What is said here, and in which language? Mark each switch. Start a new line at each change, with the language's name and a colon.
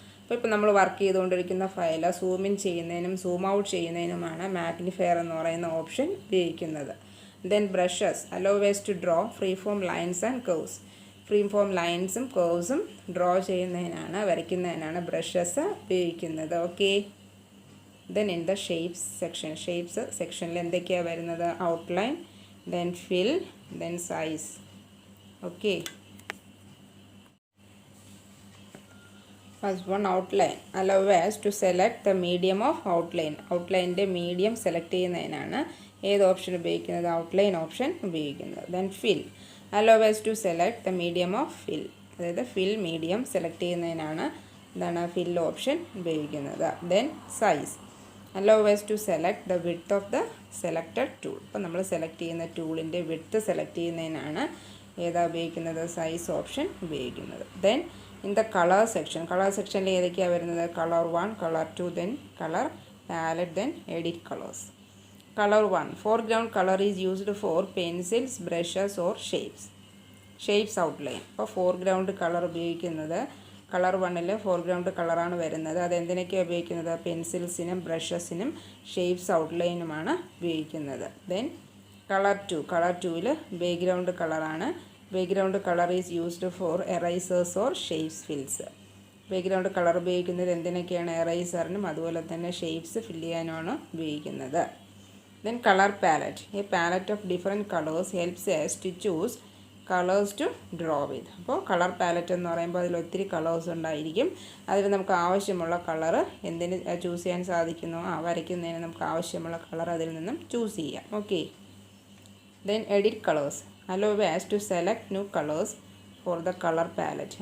Malayalam: അപ്പോൾ ഇപ്പോൾ നമ്മൾ വർക്ക് ചെയ്തുകൊണ്ടിരിക്കുന്ന ഫയൽ സൂം ഇൻ ചെയ്യുന്നതിനും സൂം ഔട്ട് ചെയ്യുന്നതിനുമാണ് മാഗ്നിഫയർ എന്ന് പറയുന്ന ഓപ്ഷൻ ഉപയോഗിക്കുന്നത്.
English: Then brushes. allow us to draw free form lines and curves.
Malayalam: Free form ലൈൻസും കേർവ്സും draw ചെയ്യുന്നതിനാണ്, വരയ്ക്കുന്നതിനാണ് ബ്രഷസ് ഉപയോഗിക്കുന്നത്. Okay.
English: Then in the shapes section.
Malayalam: Shapes സെക്ഷനിൽ എന്തൊക്കെയാണ് വരുന്നത്?
English: Outline, then fill, then size. Okay. First one outline. allow us to select the medium of outline.
Malayalam: ഔട്ട്ലൈൻ്റെ medium select ചെയ്യുന്നതിനാണ് ഏത് option ഉപയോഗിക്കുന്നത്? Outline option ഉപയോഗിക്കുന്നത്.
English: Then fill. allow us to select the medium of fill.
Malayalam: അതായത് ഫിൽ medium select ചെയ്യുന്നതിനാണ് എന്താണ് ഫിൽ option ഉപയോഗിക്കുന്നത്.
English: Then size. allow us to select the width of the selected tool.
Malayalam: അപ്പോൾ നമ്മൾ സെലക്ട് ചെയ്യുന്ന ടൂളിൻ്റെ വിഡ്ത്ത് സെലക്ട് ചെയ്യുന്നതിനാണ് ഏതാ ഉപയോഗിക്കുന്നത്? സൈസ് ഓപ്ഷൻ ഉപയോഗിക്കുന്നത്.
English: Then in the colour section.
Malayalam: Colour സെക്ഷനിൽ ഏതൊക്കെയാണ് വരുന്നത്? Colour 1, colour 2, then colour palette, then edit colours.
English: Colour 1. foreground color is used for pencils, brushes or shapes. Shapes outline.
Malayalam: അപ്പോൾ foreground colour ഉപയോഗിക്കുന്നത് colour 1ൽ foreground കളറാണ് വരുന്നത്. അതെന്തിനൊക്കെയാണ് ഉപയോഗിക്കുന്നത്? പെൻസിൽസിനും ബ്രഷസിനും ഷേപ്സ് ഔട്ട്ലൈനുമാണ് ഉപയോഗിക്കുന്നത്. Then colour 2. കളർ 2ൽ ബാക്ക്ഗ്രൗണ്ട് കളറാണ്.
English: Background colour is used for erasers or shapes fills.
Malayalam: Background colour ഉപയോഗിക്കുന്നത് എന്തിനൊക്കെയാണ്? എറൈസറിനും അതുപോലെ തന്നെ ഷേപ്സ് ഫില്ല് ചെയ്യാനുമാണ് ഉപയോഗിക്കുന്നത്.
English: Then color palette. A palette of different colors helps us to choose colours to draw with.
Malayalam: അപ്പോൾ colour palette എന്ന് പറയുമ്പോൾ അതിൽ ഒത്തിരി കളേഴ്സ് ഉണ്ടായിരിക്കും. അതിൽ നമുക്ക് ആവശ്യമുള്ള കളർ എന്തിന് ചൂസ് ചെയ്യാൻ സാധിക്കുന്നു? വരയ്ക്കുന്നതിന് നമുക്ക് ആവശ്യമുള്ള കളർ അതിൽ നിന്നും ചൂസ് ചെയ്യാം. Okay.
English: Then edit colours. Allow us to select new colours for the colour palette.